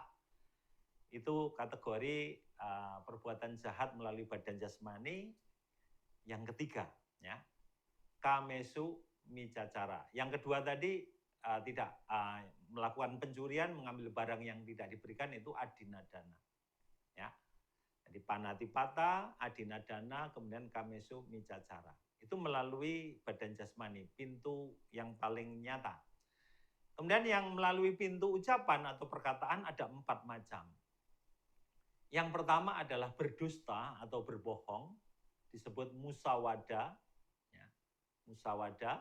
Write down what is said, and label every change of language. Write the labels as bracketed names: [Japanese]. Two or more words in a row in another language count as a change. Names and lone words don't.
[Indonesian] Itu kategori perbuatan jahat melalui badan jasmani. Yang ketiga, ya, [Pali] kamesu micacara. [Indonesian] Yang kedua tadi tidak melakukan pencurian, mengambil barang yang tidak diberikan, itu adinadana, ya. [Pali] Jadi panatipata, adinadana, kemudian kamesu micacara. [Indonesian] Itu melalui badan jasmani, pintu yang paling nyata. Kemudian yang melalui pintu ucapan atau perkataan ada 4 macam. Yang pertama adalah berdusta atau berbohong, disebut musawada, ya, musawada.